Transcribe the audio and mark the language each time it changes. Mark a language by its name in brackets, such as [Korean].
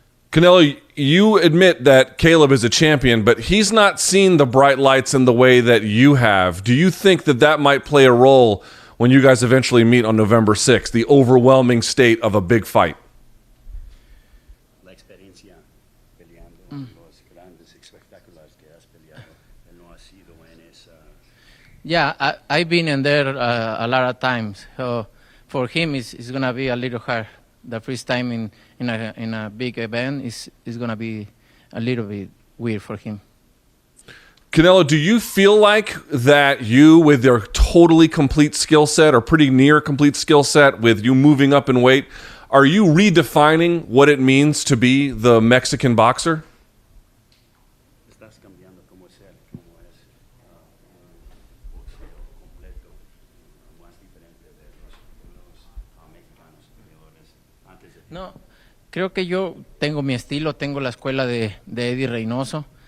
[English] Canelo, you admit that Caleb is a champion, but he's not seen the bright lights in the way that you have. Do you think that that might play a role when you guys eventually meet on November 6th, the overwhelming state of a big fight? [Spanish] La experiencia peleando los grandes espectáculos que has peleado, no ha sido en esa. [English] Yeah, I've been in there a lot of times. So for him, it's gonna be a little hard. The first time in a big event is gonna be a little bit weird for him. Canelo, do you feel like that you, with your totally complete skill set or pretty near complete skill set, with you moving up in weight, are you redefining what it means to be the Mexican boxer? [Spanish] Estás cambiando cómo ser, cómo es un boxeo completo, más diferente de los mexicanos peleadores antes de ti. No, creo que yo tengo mi estilo, tengo la escuela de Eddie Reynoso.